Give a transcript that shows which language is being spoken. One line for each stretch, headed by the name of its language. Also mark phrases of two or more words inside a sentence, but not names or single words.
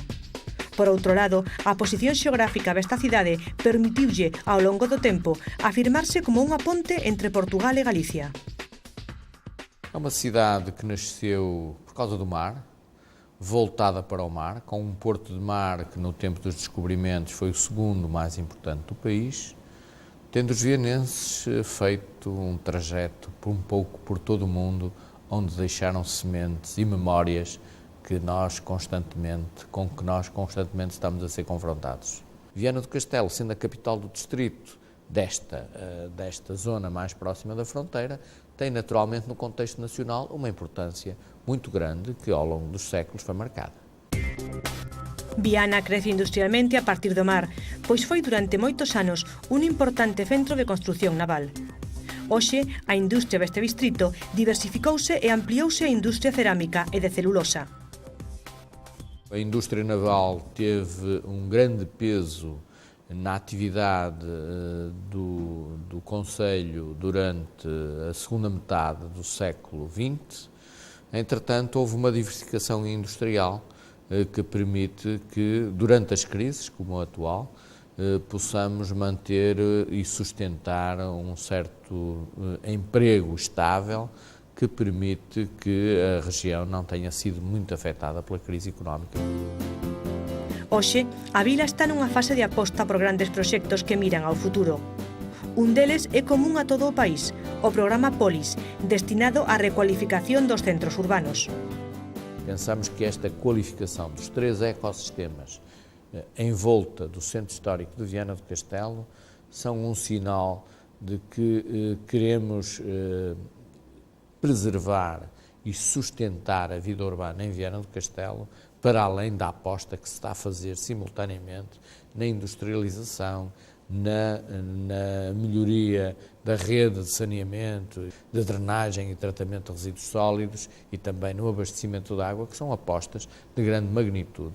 Galician: Por outro lado, a posición xeográfica desta cidade permitiulle, ao longo do tempo, afirmarse como unha ponte entre Portugal e Galicia.
Portuguese: É uma cidade que nasceu por causa do mar, voltada para o mar, com um porto de mar que no tempo dos descobrimentos foi o segundo mais importante do país, tendo os vianenses feito um trajeto um pouco por todo o mundo, onde deixaram sementes e memórias com que nós constantemente estamos a ser confrontados. Viana do Castelo, sendo a capital do distrito desta zona mais próxima da fronteira, tem naturalmente no contexto nacional uma importância muito grande que ao longo dos séculos foi marcada.
Galician: Viana crece industrialmente a partir do mar, pois foi durante moitos anos un importante centro de construción naval. Hoxe, a industria deste distrito diversificouse e ampliouse a industria cerámica e de celulosa.
Portuguese: A indústria naval teve um grande peso na atividade do Concelho durante a segunda metade do século XX. Entretanto, houve uma diversificação industrial que permite que, durante as crises, como a atual, possamos manter e sustentar um certo emprego estável que permite que a região não tenha sido muito afetada pela crise económica.
Galician: Hoxe, a vila está nunha fase de aposta por grandes proxectos que miran ao futuro. Un deles é común a todo o país, o programa Polis, destinado á recualificación dos centros urbanos.
Portuguese: Pensamos que esta qualificação dos 3 ecossistemas em volta do Centro Histórico de Viana do Castelo são um sinal de que queremos preservar e sustentar a vida urbana em Viana do Castelo, para além da aposta que se está a fazer simultaneamente na industrialização, na melhoria da rede de saneamento, de drenagem e tratamento de resíduos sólidos e também no abastecimento de água, que são apostas de grande magnitude.